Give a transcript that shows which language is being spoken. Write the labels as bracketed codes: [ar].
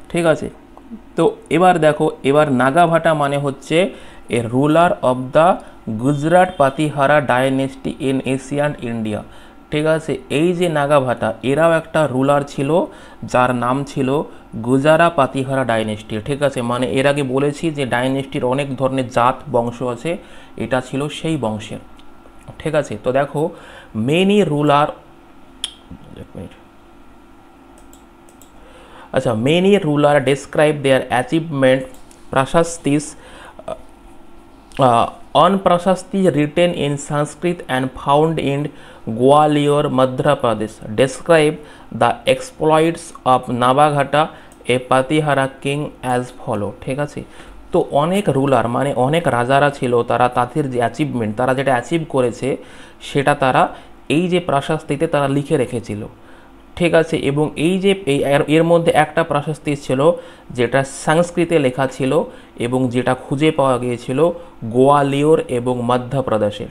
[bn] ঠিক আছে, তো এবার দেখো এবার নাগাভাটা মানে হচ্ছে [en] A ruler of the Gujarat Patihara dynasty in Asian India. [bn] ঠিক আছে, এই যে নাগাভাটা এরাও একটা রুলার ছিল যার নাম ছিল গুজারা পাতিহারা ডাইনেস্টি। ঠিক আছে, মানে এর আগে বলেছি যে ডাইনেস্টির অনেক ধরনের জাত বংশ আছে, এটা ছিল সেই বংশের। [en] ঠিক আছে, তো দেখো মেনি রুলার, আচ্ছা many ruler describe their achievement prashastis on Prashasti written in Sanskrit and found in Gwalior, Madhya Pradesh describe the exploits of Nabagata, a Patihara king as follow। [bn] ঠিক আছে, তো অনেক রুলার মানে অনেক রাজারা ছিল, তারা তাদের যে অ্যাচিভমেন্ট তারা যেটা অ্যাচিভ করেছে সেটা তারা এই যে প্রাশাস্তিতে তারা লিখে রেখেছিল। ঠিক আছে, এবং এই যে এর মধ্যে একটা প্রাশাস্তি ছিল যেটা সংস্কৃতে লেখা ছিল এবং যেটা খুঁজে পাওয়া গিয়েছিল গোয়ালিয়র এবং মধ্যপ্রদেশে।